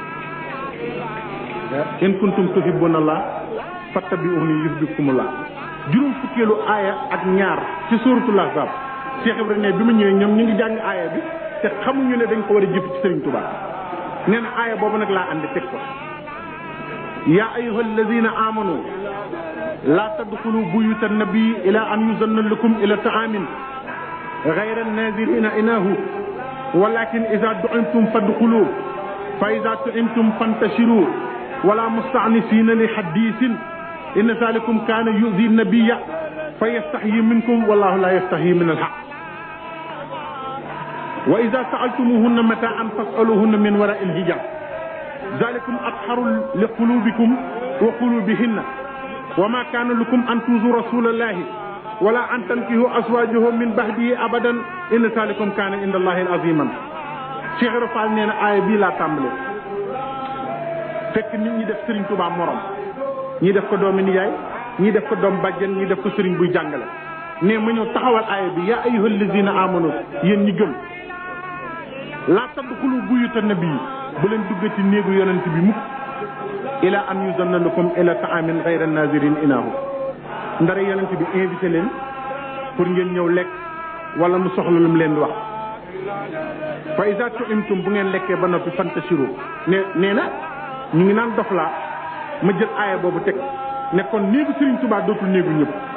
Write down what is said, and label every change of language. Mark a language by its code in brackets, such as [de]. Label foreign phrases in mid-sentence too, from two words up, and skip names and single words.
[ar] إن كنتم تحبون الله فاتبعوني يحببكم الله [wo] juróom fukkeelu aaya ak ñaar ci suuratul Ahzab Cheikh Ibrahima ne bi ma ñëwee ñoom ñu ngi jàng aaya bi te xamuñu ne dañ ko war a jëf ci Serigne Touba nee na aaya boobu nag laa andi teg ko [ar] يا أيها الذين آمنوا لا تدخلوا بيوت النبي إلا أن يؤذن لكم إلى طعام غير ناظرين إناه ولكن إذا دعيتم فادخلوا فإذا طعمتم فانتشروا ولا مستأنسين لحديث إن ذلكم كان يؤذي النبي فيستحيي منكم والله لا يستحيي من الحق وإذا سألتموهن متاعا فاسألوهن من وراء حجاب ذلكم أطهر لقلوبكم وقلوبهن وما كان لكم أن تؤذوا رسول الله ولا أن تنكحوا أزواجه من بعده أبدا إن ذلكم كان عند الله عظيما [wo] Cheikh Rafal nee na aaya bii laa tàmbale fekk nit ñi def Serigne Touba morom ñii def ko doomi nijaay ñii def ko doom bàjjen ñii def ko Serigne buy jàngale ne ma ñëw taxawal aaya bi [ar] يا أيها الذين آمنوا [wo] yéen ñi gëm [ar] لا تدخلوا بيوت النبي [wo] bu leen duggati néegu yonent bi mukk [ar] إلا أن يؤذن لكم إلى طعام غير ناظرين إناه [wo] ndara yonent bi invité leen pour ngeen ñëw lekk wala mu soxla lu mu leen di wax [ar] فإذا طعمتم [wo] bu ngeen lekkee ba noppi fantashiru nee na ñu ngi naan dof laa ma jël aaya boobu teg ne kon néegu Serigne Touba dootul néegu ñëpp